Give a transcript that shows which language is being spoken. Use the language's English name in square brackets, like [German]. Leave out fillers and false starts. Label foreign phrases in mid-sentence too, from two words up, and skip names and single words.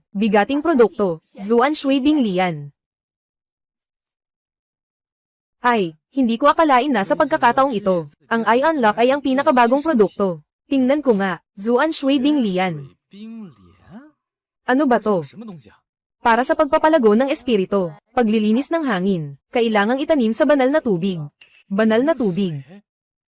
[Filipino] Bigating produkto, Zuan Shui Bing Lian. Ay, hindi ko akalain na sa pagkakataong ito. Ang I unlock ay ang pinakabagong produkto. Tingnan ko nga, Zuan Shui Bing Lian. [Chinese] 冰莲？ [Filipino] Ano ba to? [Chinese] 什么东西啊？ [Filipino] Para sa pagpapalago ng espiritu, paglilinis ng hangin, kailangang itanim sa banal na tubig. Banal na tubig.